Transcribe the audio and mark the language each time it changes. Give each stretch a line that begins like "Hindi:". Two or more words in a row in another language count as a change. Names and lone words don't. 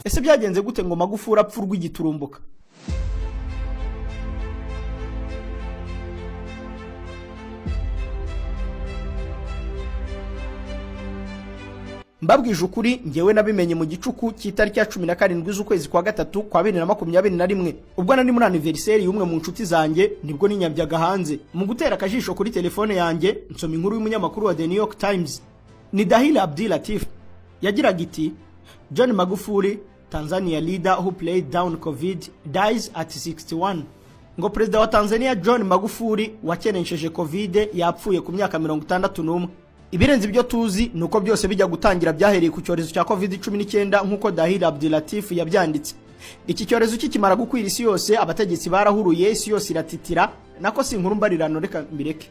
Kinyarwanda: Ese byagenze gute ngo Magufuli apfurwe igiturumbuka? Mbabwije ukuri ngewe nabimenye mu gicuku cy'itariki ya 17 z'ukwezi kwa gatatu kwa 2021 ubwo nari muri anniversaire y'umwe mu nshuti zanjye nibwo ninyabyaga hanze mu gutera akajisho kuri telefone yanjye nsoma inkuru y'umunyamakuru wa The New York Times. Ni Dahila Abdi Latif yagiraga iti
English: John Magufuli, Tanzania leader who played down COVID, dies at 61.
Kinyarwanda: Ngo president wa Tanzania John Magufuli wakenesheje COVID yapfuye ku myaka 61. Ibirenze ibyo tuzi nuko byose bijya gutangira byahereye ku cyorezo cya COVID-19 nkuko Dahila Abdi Latif yabyanditse. Iki cyorezo kikimara gukwira isi yose abategetsi barahuruye isi yose iratitira nako si inkuru mbarirano reka mbireke.